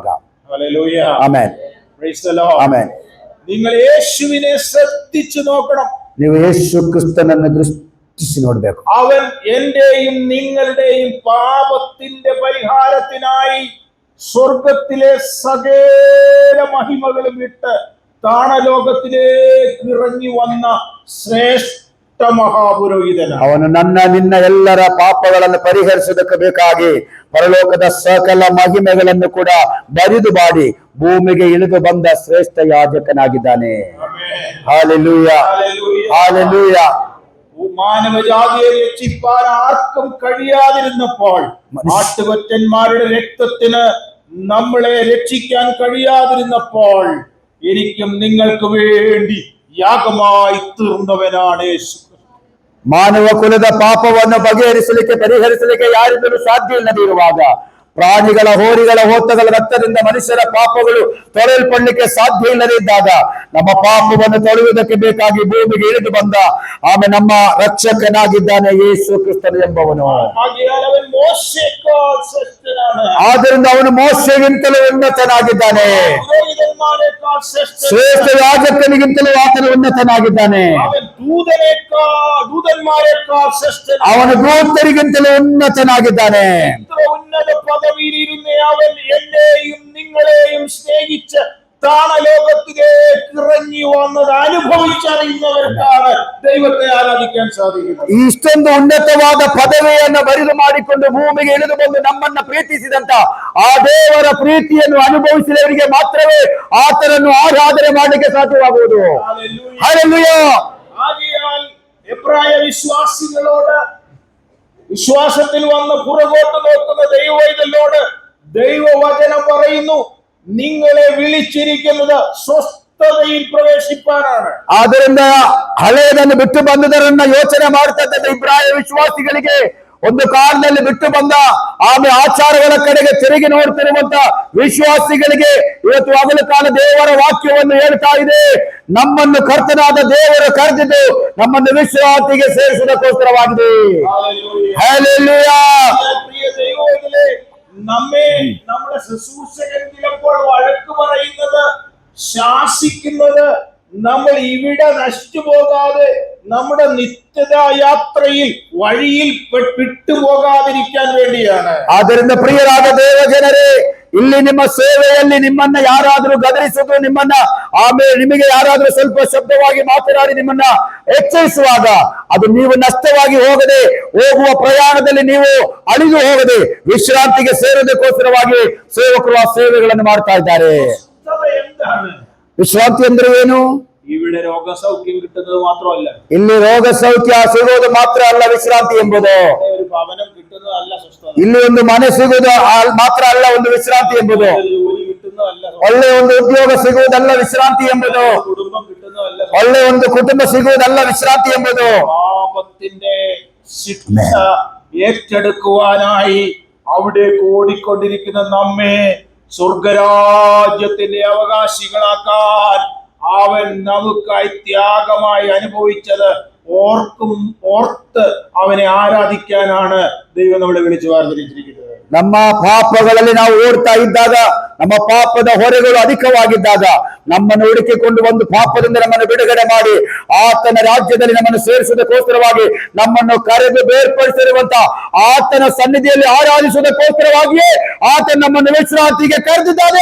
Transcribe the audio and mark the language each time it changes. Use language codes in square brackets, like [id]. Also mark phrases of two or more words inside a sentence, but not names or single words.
[ml] ഹല്ലേലൂയ. [kn] ಆಮೇನ್. [en] Praise the Lord. [kn] ಆಮೇನ್. [ml] നിങ്ങൾ യേശുവിനെ ശ്രദ്ധിച്ചു നോക്കണം. [kn] ನೀವು ಯೇಸು ಕ್ರಿಸ್ತನನ್ನು ದೃಷ್ಟಿಸಿ ನೋಡ್ಬೇಕು. [ml] അവൻ എന്റെയും നിങ്ങളുടെയും പാപത്തിന്റെ പരിഹാരത്തിനായി സ്വർഗത്തിലെ സകല മഹിമകളും വിട്ട് താണലോകത്തിലേക്ക് ഇറങ്ങി വന്ന ശ്രേഷ്ഠ ಮಹಾಪುರೋಹಿತನ [kn] ಅವನು ನನ್ನ ನಿನ್ನ ಎಲ್ಲರ ಪಾಪಗಳನ್ನು ಪರಿಹರಿಸುವುದಕ್ಕೆ ಬೇಕಾಗಿ ಪರಲೋಕದ ಸಕಲ ಮಹಿಮೆಗಳನ್ನು ಕೂಡ ಬರಿದು ಮಾಡಿ ಭೂಮಿಗೆ ಇಳಿದು ಬಂದ ಶ್ರೇಷ್ಠ ಯಾಜಕನಾಗಿದ್ದಾನೆ. [ml] ഹല്ലേലൂയ, ഹല്ലേലൂയ. മാനവജാതിയെ രക്ഷിപ്പാൻ ആർക്കും കഴിയാതിരുന്നപ്പോൾ, ആട്ടുകൊറ്റന്മാരുടെ രക്തത്തിന് നമ്മളെ രക്ഷിക്കാൻ കഴിയാതിരുന്നപ്പോൾ, എനിക്കും നിങ്ങൾക്ക് വേണ്ടി യാഗമായി തീർന്നവനാണ് യേശു. [kn] ಮಾನವ ಕುಲದ ಪಾಪವನ್ನು ಬಗೆಹರಿಸಲಿಕ್ಕೆ ಪರಿಹರಿಸಲಿಕ್ಕೆ ಯಾರಿಂದಲೂ ಸಾಧ್ಯ ಇಲ್ಲದೆ ಇರುವಾಗ, ಪ್ರಾಣಿಗಳ ಹೋರಿಗಳ ಹೋತಗಳ ರಕ್ತದಿಂದ ಮನುಷ್ಯರ ಪಾಪಗಳು ತೊಳೆಯಲ್ಪಡಲಿಕ್ಕೆ ಸಾಧ್ಯ ಇಲ್ಲದೆ ಇದ್ದಾಗ, ನಮ್ಮ ಪಾಪವನ್ನು ತೊಳೆಯುವುದಕ್ಕೆ ಬೇಕಾಗಿ ಭೂಮಿಗೆ ಇಳಿದು ಬಂದ ಆಮೇಲೆ ನಮ್ಮ ರಕ್ಷಕನಾಗಿದ್ದಾನೆ ಯೇಸು ಕ್ರಿಸ್ತನು ಎಂಬವನು. ಆದ್ದರಿಂದ ಅವನು ಮೋಶೆಗಿಂತಲೂ ಉನ್ನತನಾಗಿದ್ದಾನೆ, ಶ್ರೇಷ್ಠ ಯಾಜಕನಿಗಿಂತಲೂ ಆತನು ಉನ್ನತನಾಗಿದ್ದಾನೆ. ಅವನು ದೂತರಿಗಿಂತಲೂ ಉನ್ನತನಾಗಿದ್ದಾನೆ. [ml] ഉന്നത പദവിയിലിരുന്ന അവൻ എന്നെയും നിങ്ങളെയും സ്നേഹിച്ച് താണലോകത്തിലേക്ക് ഇറങ്ങി വന്നത് അനുഭവിച്ചറിയുന്നവർക്കാണ് ദൈവത്തെ ആരാധിക്കാൻ സാധിക്കുന്നത്. [kn] ಇಷ್ಟೊಂದು ಉನ್ನತವಾದ ಪದವಿಯನ್ನು ಬರಿದು ಮಾಡಿಕೊಂಡು ಭೂಮಿಗೆ ಇಳಿದು ಬಂದು ನಮ್ಮನ್ನ ಪ್ರೀತಿಸಿದಂತ ಆ ದೇವರ ಪ್ರೀತಿಯನ್ನು ಅನುಭವಿಸಿದವರಿಗೆ ಮಾತ್ರವೇ ಆತನನ್ನು ಆರಾಧನೆ ಮಾಡಲಿಕ್ಕೆ ಸಾಧ್ಯವಾಗುವುದು. ಹಲ್ಲೆಲೂಯಾ. [ml] ആകയാൽ എബ്രായ വിശ്വാസികളോട്, വിശ്വാസത്തിൽ വന്ന് പുറകോട്ട് നോക്കുന്ന ദൈവവൈതലോട് ദൈവവചനം പറയുന്നു, നിങ്ങളെ വിളിച്ചിരിക്കുന്നത് സ്വസ്ഥതയിൽ പ്രവേശിപ്പാനാണ്. [kn] ಆದ್ದರಿಂದ ಹಳೆಯದನ್ನು ಬಿಟ್ಟು ಬಂದದರನ್ನ ಯೋಚನೆ ಮಾಡ್ತಾ ಇದ್ದ ಇಬ್ರಾಯ ವಿಶ್ವಾಸಿಗಳಿಗೆ, ಒಂದು ಕಾಲದಲ್ಲಿ ಬಿಟ್ಟು ಬಂದ ಆಮೇಲೆ ಆಚಾರಗಳ ಕಡೆಗೆ ತಿರುಗಿ ನೋಡ್ತಿರುವಂತ ವಿಶ್ವಾಸಿಗಳಿಗೆ ಇವತ್ತು ಹಗಲು ಕಾಲ ದೇವರ ವಾಕ್ಯವನ್ನು ಹೇಳ್ತಾ ಇದೆ. ನಮ್ಮನ್ನು ಕರ್ತನಾದ ದೇವರು ಕರೆದಿದ್ದು ನಮ್ಮನ್ನು ವಿಶ್ರಾಂತಿಗೆ ಸೇರಿಸುವುದಕ್ಕೋಸ್ಕರವಾಗಿದೆ. [ml] ഹല്ലേലൂയ. നമ്മെ നമ്മുടെ ശുശ്രൂഷകൻ ചിലപ്പോൾ വഴക്ക് പറയുന്നത്, ശാസിക്കുന്നത്, നമ്മൾ ഇവിടെ നശിച്ചു പോകാതെ നമ്മുടെ നിത്യത യാത്രയിൽ വഴിയിൽ വിട്ടുപോകാതിരിക്കാൻ വേണ്ടിയാണ്. [kn] ಆದ್ದರಿಂದ ಪ್ರಿಯರಾದ ದೇವಜನರೇ, ಇಲ್ಲಿ ನಿಮ್ಮ ಸೇವೆಯಲ್ಲಿ ನಿಮ್ಮನ್ನ ಯಾರಾದ್ರೂ ಗದರಿಸುವುದು, ನಿಮ್ಮನ್ನ ಆಮೇಲೆ ನಿಮಗೆ ಯಾರಾದ್ರೂ ಸ್ವಲ್ಪ ಶಬ್ದವಾಗಿ ಮಾತನಾಡಿ ನಿಮ್ಮನ್ನ ಎಚ್ಚರಿಸುವಾಗ, ಅದು ನೀವು ನಷ್ಟವಾಗಿ ಹೋಗದೆ, ಹೋಗುವ ಪ್ರಯಾಣದಲ್ಲಿ ನೀವು ಅಳಿದು ಹೋಗದೆ ವಿಶ್ರಾಂತಿಗೆ ಸೇರೋದಕ್ಕೋಸ್ಕರವಾಗಿ ಸೇವಕರು ಆ ಸೇವೆಗಳನ್ನು ಮಾಡ್ತಾ ಇದ್ದಾರೆ. ವಿಶ್ರಾಂತಿ ಅಂದ್ರೆ ಏನು? [ml] ഇവിടെ രോഗസൗഖ്യം കിട്ടുന്നത് മാത്രമല്ല, [kn] ಇಲ್ಲಿ ರೋಗ ಸೌಖ್ಯ ಸಿಗುವುದು ಮಾತ್ರ ಅಲ್ಲ ವಿಶ್ರಾಂತಿ ಎಂಬುದು. [ml] ഒരു ഭവനം കിട്ടുന്നതല്ല സ്വസ്ഥത, [kn] ಇಲ್ಲಿ ಒಂದು ಮನೆ ಸಿಗುವುದು ಮಾತ್ರ ಅಲ್ಲ ಒಂದು ವಿಶ್ರಾಂತಿ ಎಂಬುದು. [ml] ജോലി കിട്ടുന്നതല്ല, [kn] ಒಳ್ಳೆ ಒಂದು ಉದ್ಯೋಗ ಸಿಗುವುದಲ್ಲ ವಿಶ್ರಾಂತಿ ಎಂಬುದು. [ml] കുടുംബം കിട്ടുന്നതല്ല, [kn] ಒಳ್ಳೆ ಒಂದು ಕುಟುಂಬ ಸಿಗುವುದಲ್ಲ ವಿಶ್ರಾಂತಿ ಎಂಬುದು. [ml] പാപത്തിന്റെ ശിക്ഷ ഏറ്റെടുക്കുവാനായി അവിടേക്ക് ഓടിക്കൊണ്ടിരിക്കുന്ന നമ്മെ സ്വർഗരാജ്യത്തിന്റെ അവകാശികളാക്കാൻ അവൻ നമുക്കായി ത്യാഗമായി അനുഭവിച്ചത് ഓർത്ത് അവനെ ആരാധിക്കാനാണ് ദൈവം നമ്മളെ വിളിച്ചു വേർതിരിച്ചിരിക്കുന്നത്. [kn] ನಮ್ಮ ಪಾಪಗಳಲ್ಲಿ ನಾವು ಓಡ್ತಾ ಇದ್ದಾಗ, ನಮ್ಮ ಪಾಪದ ಹೊರೆಗಳು ಅಧಿಕವಾಗಿದ್ದಾಗ, ನಮ್ಮನ್ನು ಹುಡುಕಿಕೊಂಡು ಬಂದು ಪಾಪದಿಂದ ನಮ್ಮನ್ನು ಬಿಡುಗಡೆ ಮಾಡಿ ಆತನ ರಾಜ್ಯದಲ್ಲಿ ನಮ್ಮನ್ನು ಸೇರಿಸುವುದಕ್ಕೋಸ್ಕರವಾಗಿ ನಮ್ಮನ್ನು ಕರೆದು ಬೇರ್ಪಡಿಸಿರುವಂತ ಆತನ ಸನ್ನಿಧಿಯಲ್ಲಿ ಆರಾಧಿಸುವುದಕ್ಕೋಸ್ಕರವಾಗಿಯೇ ಆತನ ನಮ್ಮನ್ನು ವಿಶ್ರಾಂತಿಗೆ ಕರೆದಿದ್ದಾನೆ.